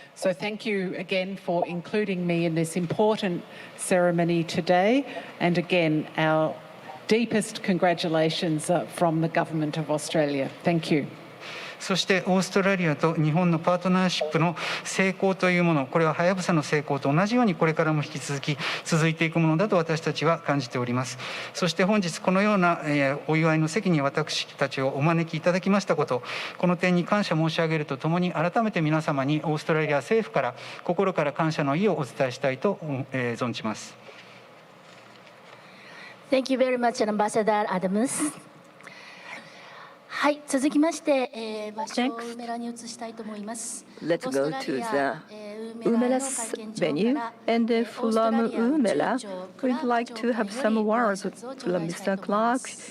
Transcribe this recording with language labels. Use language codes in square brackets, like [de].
[en] So thank you again for including me in this important ceremony today. And again, our deepest congratulations from the Government of Australia. Thank you. [ja] そしてオーストラリアと日本のパートナーシップの成功というもの、これははやぶさの成功と同じようにこれからも引き続き続いていくものだと私たちは感じております。そして本日このようなお祝いの席に私たちをお招きいただきましたこと、この点に感謝申し上げるとともに、改めて皆様にオーストラリア政府から心から感謝の意をお伝えしたいと存じます。 [en] Thank you very much, Ambassador Adams. [ja] はい、続きまして、場所をウメラに移したいと思います。 [en] Let's go to the Umela's venue, and from Umela, we'd like to have some words from Mr. Clark.